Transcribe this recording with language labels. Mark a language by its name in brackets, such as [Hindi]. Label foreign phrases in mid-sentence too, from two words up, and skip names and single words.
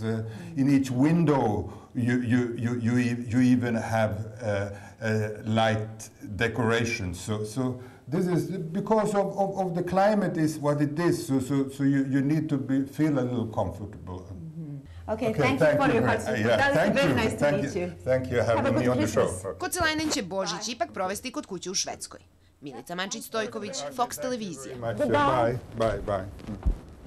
[English] In each window you even have light decorations. So this is because of the climate is what it is. So you need to feel a little comfortable. Okay, thank you for your participation. That was very nice to meet you. Thank you for having me on the show. [Serbian] Koce-lajnen će Božić ipak provesti kod kuće u Švedskoj. Milica Mančić-Stojković, Fox televizija. Bye.